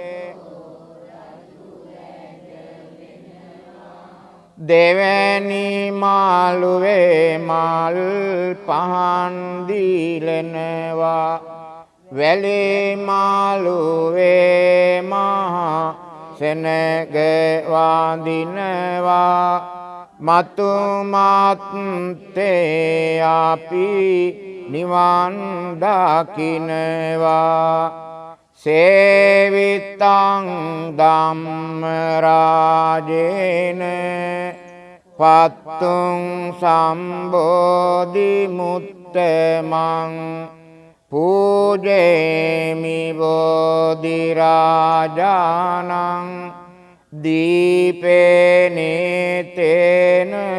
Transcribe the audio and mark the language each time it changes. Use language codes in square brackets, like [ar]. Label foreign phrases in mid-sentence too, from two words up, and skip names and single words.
[si] දෙවැනි මාළුවේ මල් පහන් දීලනවා වැලේ මාළුවේ මහා සෙනග වඳිනවා මතුමත්තේ අපි නිවන් දකින්නවා [pi] සේවිතං ධම්ම රාජේන පත්තුං සම්බෝධි මුත්තමං පූජේමි බෝධි රාජානං දීපේනේතේන